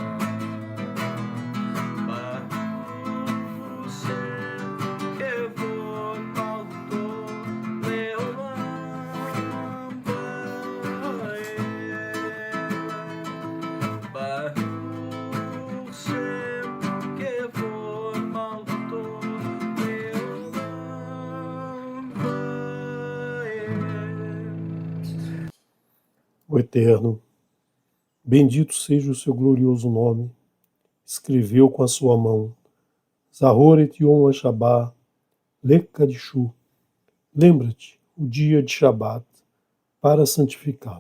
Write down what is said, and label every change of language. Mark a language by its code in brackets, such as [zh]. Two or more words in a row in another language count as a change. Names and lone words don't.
[he] ברוך שם כבוד מלכותו לעולם ועד. ברוך שם כבוד מלכותו לעולם ועד. [pt] O Eterno, bendito seja o seu glorioso nome, escreveu com a sua mão, [he] זכור את יום השבת, לקדשו, [pt] lembra-te o dia de Shabat, para santificá-lo.